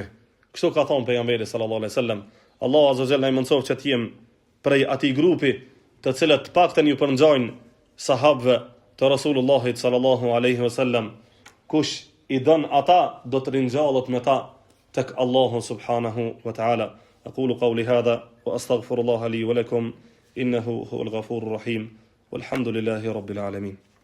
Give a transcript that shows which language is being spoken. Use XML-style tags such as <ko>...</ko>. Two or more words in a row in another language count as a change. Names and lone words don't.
<sq>Kështu ka thonë pejgamberi</sq> <ar>صلى الله عليه وسلم. الله عز وجل</ar> <sq>na mëson që të jem prej atij grupi të cilët paktën ju përngjajnë sahabëve të Rasulullahit</sq> <ar>صلى الله عليه وسلم.</ar> <sq>Kush i don ata do të rinjallet me ta tek Allahu</sq> <ar>سبحانه وتعالى. أقول قولي هذا وأستغفر الله لي ولكم إنه هو الغفور الرحيم والحمد لله رب العالمين.</ar>